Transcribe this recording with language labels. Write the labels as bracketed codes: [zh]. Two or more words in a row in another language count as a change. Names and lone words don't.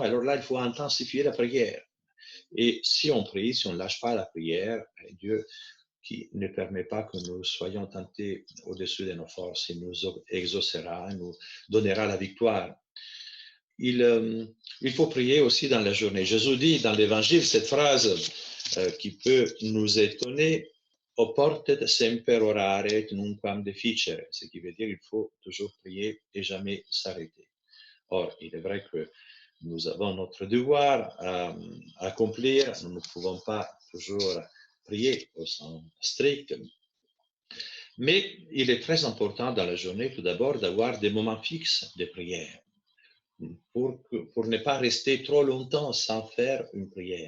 [fr] Alors là, il faut intensifier la prière. Et si on prie, si on ne lâche pas la prière, Dieu qui ne permet pas que nous soyons tentés au-dessus de nos forces, il nous exaucera, il nous donnera la victoire. Il faut prier aussi dans la journée. Jésus dit dans l'Évangile cette phrase qui peut nous étonner, [la] oportet semper orare et nunquam deficere, [fr] ce qui veut dire qu'il faut toujours prier et jamais s'arrêter. Or, il est vrai que nous avons notre devoir à accomplir, nous ne pouvons pas toujours prier au sens strict, mais il est très important dans la journée tout d'abord d'avoir des moments fixes de prière pour ne pas rester trop longtemps sans faire une prière.